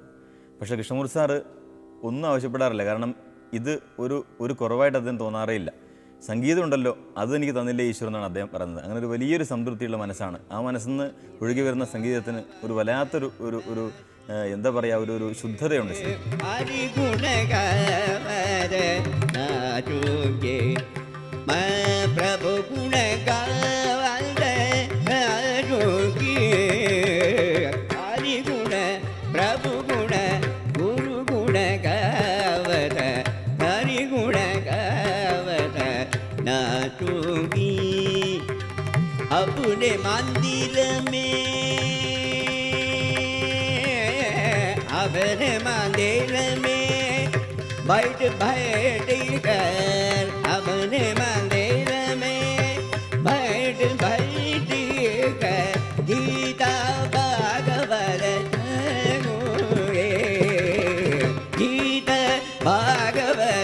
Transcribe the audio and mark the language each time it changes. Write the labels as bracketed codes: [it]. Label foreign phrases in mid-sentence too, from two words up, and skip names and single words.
[ml] പക്ഷേ കൃഷ്ണമൂർത്തി സാറ് ഒന്നും ആവശ്യപ്പെടാറില്ല. കാരണം ഇത് ഒരു കുറവായിട്ട് അദ്ദേഹം തോന്നാറേ ഇല്ല. സംഗീതം ഉണ്ടല്ലോ, അത് എനിക്ക് തന്നില്ലേ ഈശ്വരൻ എന്നാണ് അദ്ദേഹം പറയുന്നത്. അങ്ങനെ ഒരു വലിയൊരു സംതൃപ്തിയുള്ള മനസ്സാണ്. ആ മനസ്സിൽ നിന്ന് ഒഴുകി വരുന്ന സംഗീതത്തിന് ഒരു വല്ലാത്തൊരു ഒരു ഒരു എന്താ പറയുക, ഒരു ശുദ്ധതയുണ്ട്. [hi] प्रभु गुण गावत हरि गुण प्रभु गुण गुरु गुण गावत हरि गुण गावत नाचूंगी अपने मंदिर में अपने मंदिर में बैठ बैठ कर अपने मंदिर में बैठ बैठ कर गीता भागवत गीता भागवत